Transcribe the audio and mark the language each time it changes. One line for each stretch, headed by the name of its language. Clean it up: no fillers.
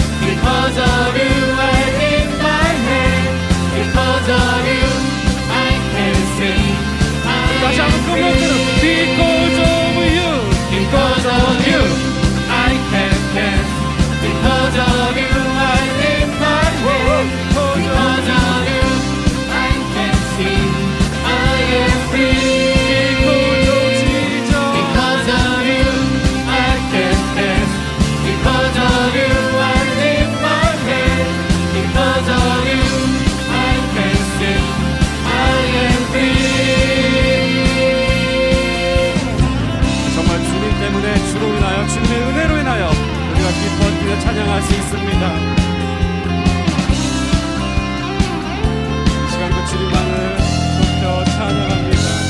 English: Because of you I lift my hand. Because of you I can sing.
Korean: 다시 한번 그 목소리로
English: Because of you. Because of you I can dance. Because of you I lift my hand. Because of you I can sing. I am free. Because of Jesus. Because of you I can dance. Because of you I lift my hand. Because of you I can sing. I am free.
Korean: 정말 주님 때문에 주로 인하여 주님의 은혜로 인하여 우리가 기뻐 뛰어 찬양할 수 있습니다. 이 시간도 주님만을 높여 찬양합니다.